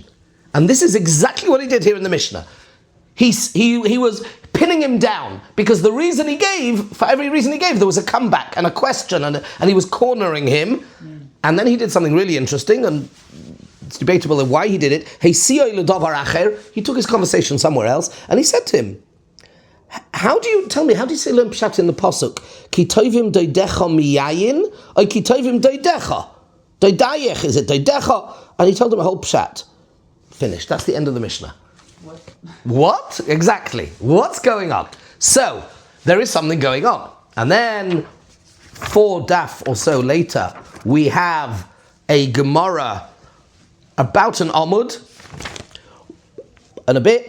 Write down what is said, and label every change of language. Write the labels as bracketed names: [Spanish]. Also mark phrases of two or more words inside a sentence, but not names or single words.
[English] And this is exactly what he did here in the Mishnah. He was pinning him down, because the reason he gave, for every reason he gave, there was a comeback and a question, and he was cornering him. And then he did something really interesting, and it's debatable why he did it. He took his conversation somewhere else, and he said to him, how do you say learn pshat in the pasuk? [Hebrew] Ki tovim doidecha miyayin, or ki tovim doidecha? [English] Doidayech, is it doidecha? And he told him a whole pshat. Finished. That's the end of the Mishnah. What? Exactly. What's going on? So, there is something going on. And then, 4 daf or so later, we have a Gemara about an Amud, and a bit.